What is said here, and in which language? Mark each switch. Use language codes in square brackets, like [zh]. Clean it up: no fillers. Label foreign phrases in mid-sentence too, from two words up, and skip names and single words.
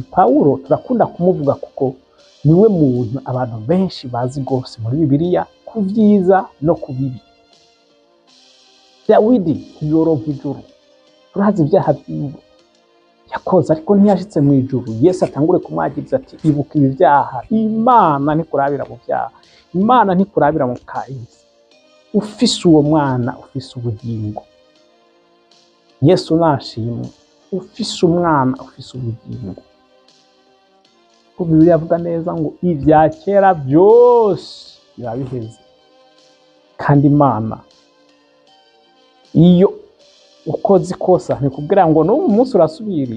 [rn] Pawulo turakunda kumuvuga kuko niwe muntu abantu benshi bazi rwose muri Bibiliya, ku byiza no ku bibi. Dawidi ntiyoronka ijuru, turazi ibyaha byiwe yakoze, ariko ntiyashitse mu ijuru. Yesu atangure kumwagiriza ati ibuka ibi byaha, Imana ntikurabira mu byaha, Imana ntikurabira mu kahise. Ufise uwo mwana ufise ubugingo. Yesu nashimwe, ufise umwana ufise ubugingo. Bibiliya avuga neza ngo ibya kera byose biba biheze, kandi Imana iyo ukoze ikosa ntikubwira ngo n'ubu munsi urasubiriye.